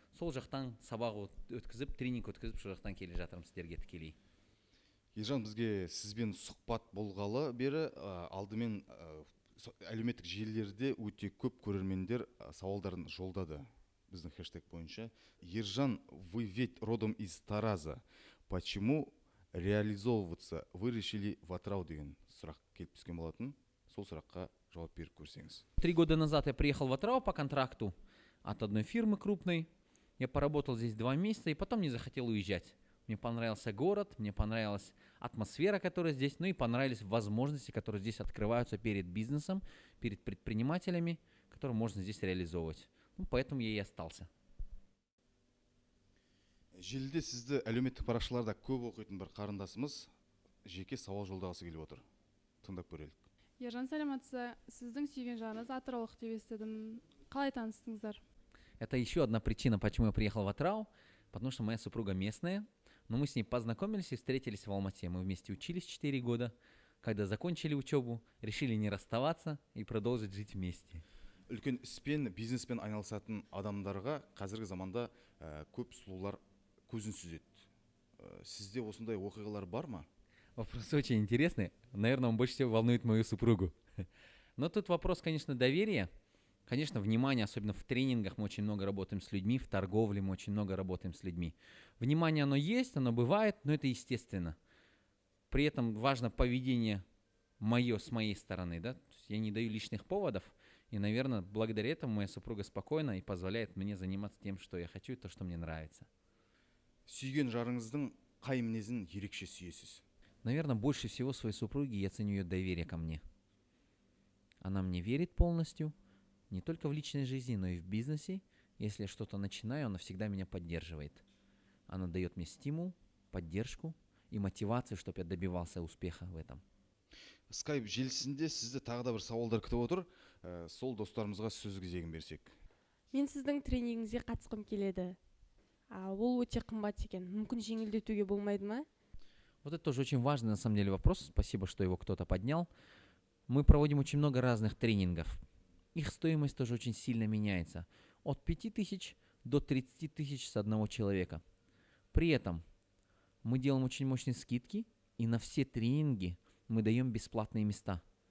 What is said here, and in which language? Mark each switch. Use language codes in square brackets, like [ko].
[kk] Сол жақтан сабақ өткізіп, тренинг өткізіп, сол жақтан келе жатырмыз сіздерге тікелей. Ержан, бізге сізбен сұхбат болғалы бері алдымен әлеуметтік желілерде өте көп көрермендер сауалдарын жолдады біздің хэштег бойынша. [ru] Ержан, вы ведь родом из Тараза. Почему реализовываться вы решили в Атырау [kk] деген сұрақ келіп түскен болатын. Сол сұраққа жауап беріп көрсеңіз. [ru] 3 года назад я приехал в Атырау по контракту от одной фирмы крупной. Я поработал здесь 2 месяца и потом не захотел уезжать. Мне понравился город, мне понравилась атмосфера, которая здесь, ну и понравились возможности, которые здесь открываются перед бизнесом, перед предпринимателями, которые можно здесь реализовывать. Ну, поэтому я и остался. [kk] Желіде сізді әлеуметтік парақшаларда көп оқитын бір қарындасымыз жеке сауал жолдағысы келіп отыр. Тыңдап көрелік. Ержан, саламатсыз, сіздің сүйген жарыңыз атыраулық деп естідім. Қалай таныстыңыздар? [ru] Это еще одна причина, почему я приехал в Атырау, потому что моя супруга местная, но мы с ней познакомились и встретились в Алмате. Мы вместе учились 4 года. Когда закончили учебу, решили не расставаться и продолжить жить вместе. [kk] Үлкен іспен, бизнеспен айналысатын адамдарға қазіргі заманда көп сұлулар көзін сүзеді. Сізде осындай оқиғалар бар ма? [ru] Вопрос очень интересный. Наверное, он больше всего волнует мою супругу. Но тут вопрос, конечно, доверия. Конечно, внимание, особенно в тренингах мы очень много работаем с людьми, в торговле мы очень много работаем с людьми. Внимание оно есть, оно бывает, но это естественно. При этом важно поведение мое с моей стороны, да? То есть я не даю лишних поводов, и, наверное, благодаря этому моя супруга спокойна и позволяет мне заниматься тем, что я хочу, и то, что мне нравится. [kk] Сүйген жарыңыздың қай мінезін ерекше сүйесіз? [ru] Наверное, больше всего своей супруги я ценю ее доверие ко мне. Она мне верит полностью, не только в личной жизни, но и в бизнесе. Если я что-то начинаю, она всегда меня поддерживает. Она дает мне стимул, поддержку и мотивацию, чтобы я добивался успеха в этом. [kk] Скайп желісінде сізді тағы да бір сауалдар күтіп отыр. Сол достарымызға сөз кезегін берсек. Мен сіздің тренингіңізге қатысқым келеді. Ол өте қымбат екен. Мүмкін жеңілдетуге болмайды ма? [ru] Вот это тоже очень важный на самом деле вопрос. Спасибо, что его кто-то поднял. Мы проводим очень много разных тренингов. Их стоимость тоже очень сильно меняется. От 5000 до 30 тысяч с одного человека. При этом мы делаем очень мощные скидки, и на все тренинги мы даем бесплатные места.